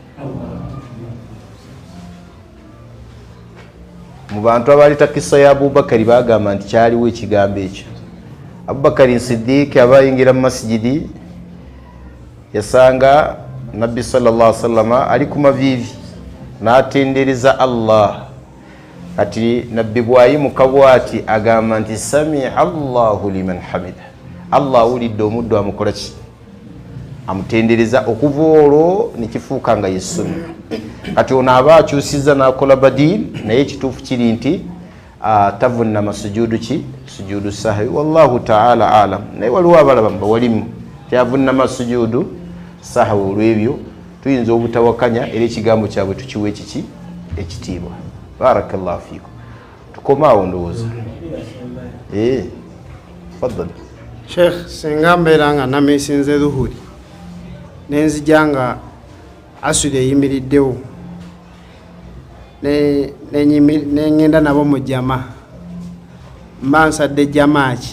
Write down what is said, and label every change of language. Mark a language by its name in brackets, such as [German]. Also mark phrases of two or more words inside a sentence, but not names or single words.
[Ganda] Mu bantu abaleta kisa ya Abubakari bagamba nti kyaliwo ekigambo ekyo. Abubakari Siddiq abayingira mu masjidi yasanga Nabbi [Arabic] صلى الله عليه وسلم [Ganda] ali ku mavivi n'atendereza Allah. Kati Nabbi bwayimuka bw'ati agamba nti [Arabic] سمع الله لمن حمده, [Ganda] Allah awulidde omuddu amukola ki? Amutendereza. Okuva olwo nekifuuka nga yesunna. Kati ono aba akyusiza n'akola badil, naye ekituufu kiri nti tavunama sujudu ki? [Arabic] سجود سهو. والله تعالى أعلم. [Ganda] Naye waliwo abalaba bawalimu tyavunama [Arabic] سجود سهو. [Ganda] Olw'ebyo tuyinza obutawakanya era ekigambo kyabwe tukiwa ekiki? Ekitiibwa. [Arabic] بارك الله فيكم. [Ganda] Tukomaawo ndowooza. Faddal. Sheikh, singa mbeera nga nameesinze dhuhuri nenzija nga asuli eyimiriddewo nengenda nabo mu jama, mba nsadde jama ki?